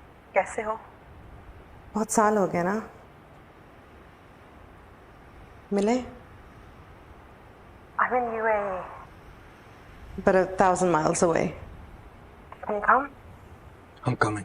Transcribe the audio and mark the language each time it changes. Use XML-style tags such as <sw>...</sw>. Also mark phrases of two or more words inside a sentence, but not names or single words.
<hi>कैसे हो? बहुत साल हो गए ना मिले.</hi> <en>I'm in UAE. But 1,000 miles away. Can you come? I'm coming.</en>